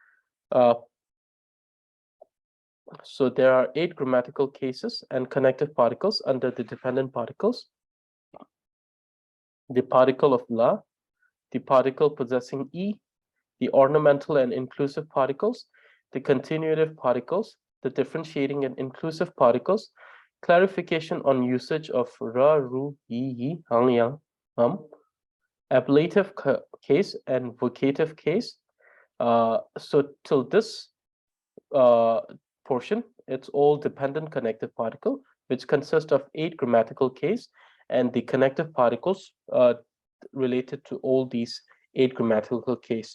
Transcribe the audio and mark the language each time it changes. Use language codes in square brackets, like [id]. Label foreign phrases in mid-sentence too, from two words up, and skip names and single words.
[en] So there are 8 grammatical cases and connective particles under the dependent particles. The particle of la, the particle possessing e, the ornamental and inclusive particles, the continuative particles, the differentiating and inclusive particles, clarification on usage of ra, ru, yi, hang, yang, ablative case and vocative case. So till this portion, it's all dependent connective particle, which consists of 8 grammatical case and the connective particles related to all these 8 grammatical case.